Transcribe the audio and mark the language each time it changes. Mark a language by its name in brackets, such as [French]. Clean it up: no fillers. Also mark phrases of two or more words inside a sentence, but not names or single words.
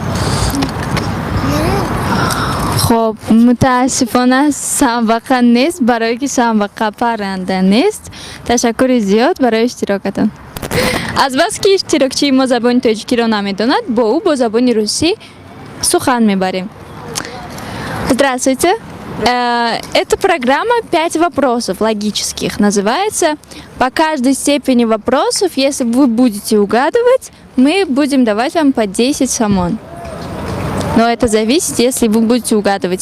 [Tajik] хоб, мутаассифона самбақа нест, барое ки самбақа парранда нест. Ташаккури зиёд барои иштирокатон. Азбаски ки иштирокчии мо забони тоҷикиро намедонад, бо ӯ бо забони русӣ сухан мебарем. [Russian] Здравствуйте. Это программа 5 вопросов логических. Называется по каждой степени вопросов, если вы будете угадывать, мы будем давать вам по 10 сомон. Но это зависит, если вы будете угадывать.